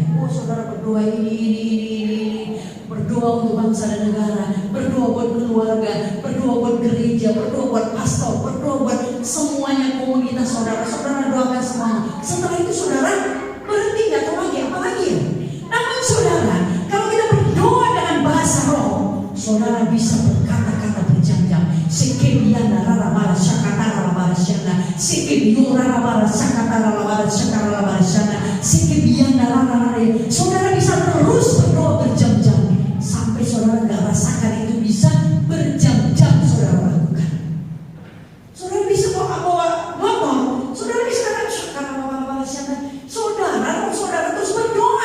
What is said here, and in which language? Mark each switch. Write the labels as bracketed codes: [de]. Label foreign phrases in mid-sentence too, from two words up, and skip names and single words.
[id] Oh saudara, berdoa ini, berdoa untuk bangsa dan negara, berdoa buat keluarga, berdoa buat gereja, berdoa buat pastor, berdoa buat semuanya komunitas saudara. Saudara doakan semuanya. Setelah itu saudara berhenti, nggak tahu lagi apalagi ya. Namun saudara, kalau kita berdoa dengan bahasa roh, saudara bisa berkata-kata berjam-jam. Sekebiana rara bara syakatara bara syana, sekebiora bara syakatara bara syakatara bara syana, sekebiana rara. Saudara bisa terus berdoa berjam-jam sampai saudara nggak rasakan itu bisa berjam-jam saudara lakukan. Saudara bisa bawa motor, saudara bisa saudara terus berdoa.